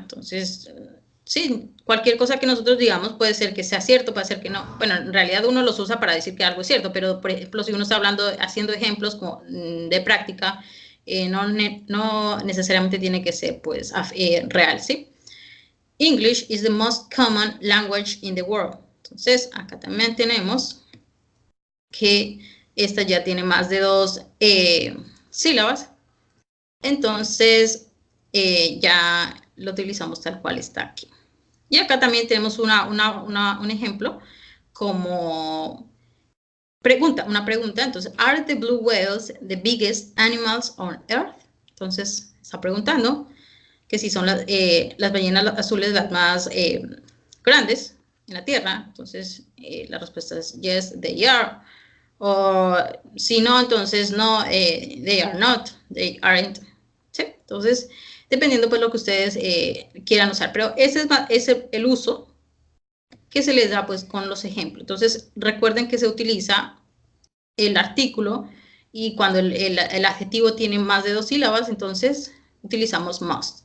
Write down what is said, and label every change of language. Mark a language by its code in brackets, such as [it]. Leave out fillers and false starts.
[es] Entonces, sí, cualquier cosa que nosotros digamos puede ser que sea cierto, puede ser que no. Bueno, en realidad uno los usa para decir que algo es cierto, pero por ejemplo, si uno está haciendo ejemplos como de práctica, no necesariamente tiene que ser pues real, ¿sí? [en] English is the most common language in the world. [es] Entonces, acá también tenemos que esta ya tiene más de 2 sílabas. Entonces, ya lo utilizamos tal cual está aquí. Y acá también tenemos un ejemplo como una pregunta. Entonces, [en] ¿are the blue whales the biggest animals on Earth? [es] Entonces, está preguntando que si son las ballenas azules las más grandes en la Tierra. Entonces, la respuesta es [en] yes, they are. [es] O si no, entonces no, [en] they are not, they aren't. [es] ¿Sí? Entonces, dependiendo pues lo que ustedes quieran usar. Pero ese es el uso que se les da pues con los ejemplos. Entonces, recuerden que se utiliza el artículo y cuando el adjetivo tiene más de 2 sílabas, entonces utilizamos must.